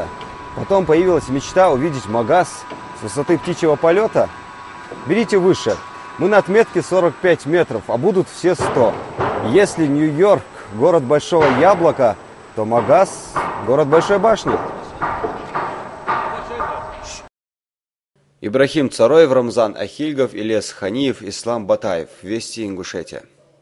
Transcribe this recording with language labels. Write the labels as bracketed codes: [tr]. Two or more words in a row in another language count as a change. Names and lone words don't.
[ru] Потом появилась мечта увидеть Магас с высоты птичьего полета. Берите выше. Мы на отметке 45 метров, а будут все 100. Если Нью-Йорк – город Большого Яблока, то Магас – город Большой Башни. Ибрахим Цароев, Рамзан Ахильгов, Ильяс Ханиев, Ислам Батаев. Вести Ингушетия.